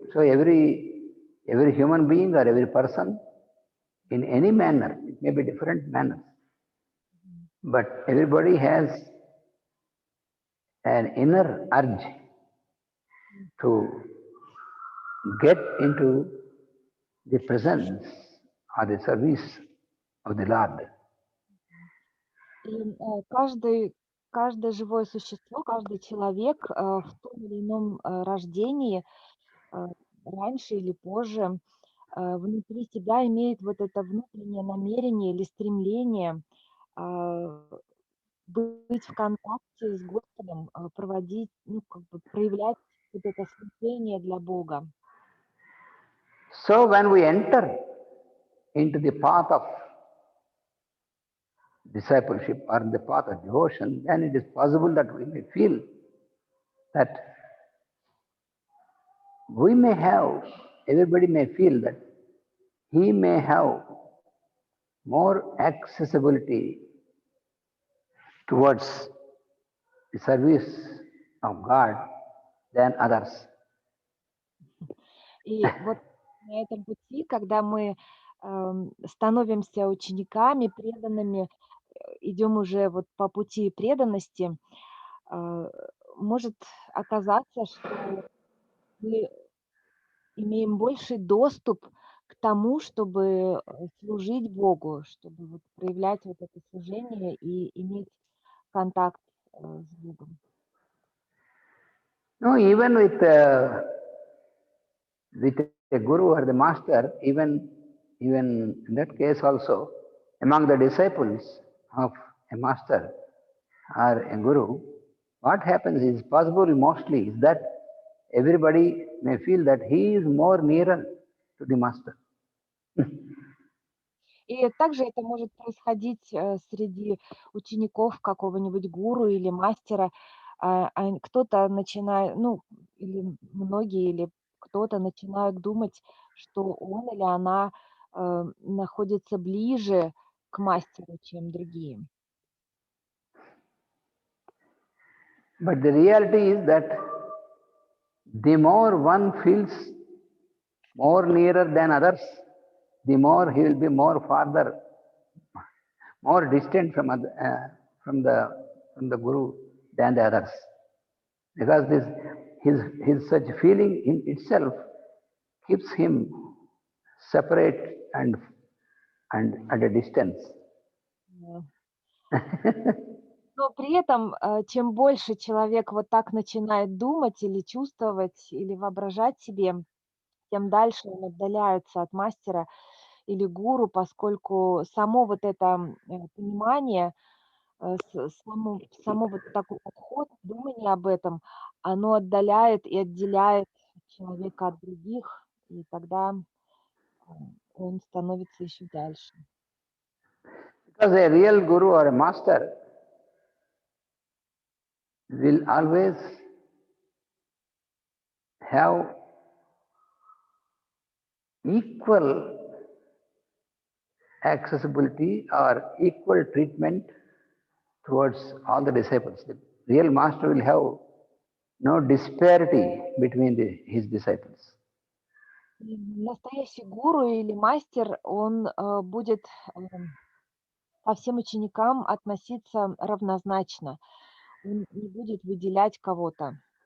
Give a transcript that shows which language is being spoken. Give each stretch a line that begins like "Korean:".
English: So every human being or every person, in any manner, it may be different manners, but everybody has an inner urge to get into the presence or the service of the Lord.
Russian: И каждое живое существо, каждый человек в том или ином рождении, э, раньше или позже, внутри себя имеет вот это внутреннее намерение или стремление а, быть в контакте с Господом, проводить, ну, как бы проявлять вот это служение для Бога.
English: So when we enter into the path of discipleship or the path of devotion, then it is possible that we may feel that we may have, everybody may feel that he may have more accessibility towards the service of God than others.
Russian: И вот на этом пути, когда мы становимся учениками, преданными, идем уже вот по пути преданности, а, может оказаться, что мы имеем больший доступ к тому, чтобы служить Богу, чтобы вот проявлять вот это служение и иметь контакт с Богом.
English: No, even with a guru or the master, even in that case also, among the disciples of a master or a guru, what happens is possible mostly is that everybody may feel that he is more nearer to the master.
Russian: И также это может происходить среди учеников какого-нибудь гуру или мастера. Кто-то начинает, ну, или многие, или кто-то начинают думать, что он или она находится ближе к мастеру, чем другие.
English: But the reality is that the more one feels more nearer than others, the more he will be more farther, more distant from the guru than the others, because his such feeling in itself keeps him separate and at a distance.
Russian: Но при этом, чем больше человек вот так начинает думать или чувствовать, или воображать себе, тем дальше он отдаляется от мастера или гуру, поскольку само вот это понимание, само вот такой подход, думание об этом, оно отдаляет и отделяет человека от других, и тогда он становится еще дальше.
English: Because a real guru or a master will always have equal accessibility or equal treatment towards all the disciples. The real master will have no disparity between his disciples.
Russian: Настоящий гуру или мастер, он будет ко всем ученикам относиться равнозначно. Он не будет выделять кого-то.